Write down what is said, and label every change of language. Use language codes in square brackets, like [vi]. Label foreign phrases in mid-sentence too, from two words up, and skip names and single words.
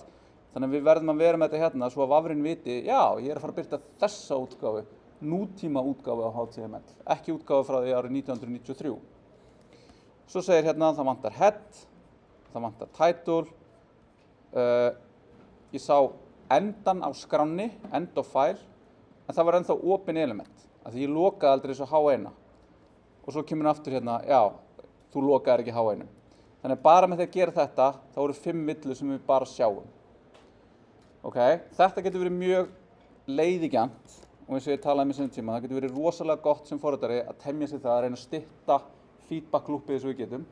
[is] Þannig að við verðum að vera með þetta hérna svo að vafrinn viti, já, ég að fara að birta þessa útgáfu, nútíma útgáfu af HTML, ekki útgáfu frá því árið 1993. Svo segir hérna það vantar head, það vantar title, ég sá endan á skránni, [en] end of file, [is] en það var ennþá [en] open element, [is] af því ég lokaði aldrei þessu H1. Og svo kemur aftur hérna, já, þú lokaðir ekki H1. Þannig að bara með því að gera þetta, þá eru 5 villur sem við bara sjáum. Ok, þetta getur verið mjög leiðigjarnt, og eins og ég talaði með sínum tíma, það getur verið rosalega gott sem forritari að temja sig það að reyna að stytta [en] feedback loopið [is] eins og við getum.